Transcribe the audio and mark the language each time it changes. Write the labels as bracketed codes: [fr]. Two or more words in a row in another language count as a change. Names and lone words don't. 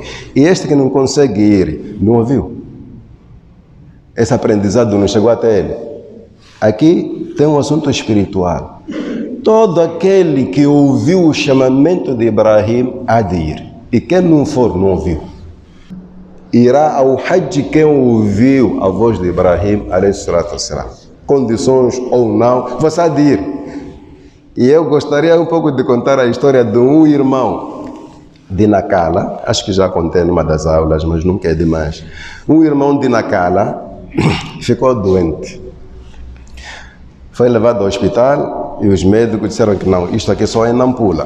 [pt] E este que não consegue ir, não ouviu? Esse aprendizado não chegou até ele. Aqui tem um assunto espiritual. Todo aquele que ouviu o chamamento de Ibrahim há de ir. E quem não for, não ouviu. Irá ao Hajj quem ouviu a voz de Ibrahim, [ar] عليه الصلاة والسلام. [pt] Condições ou não, você há de ir. E eu gostaria um pouco de contar a história de um irmão de Nacala, acho que já contei numa das aulas, mas nunca é demais. Um irmão de Nacala ficou doente. Foi levado ao hospital e os médicos disseram que não, isto aqui só é Nampula.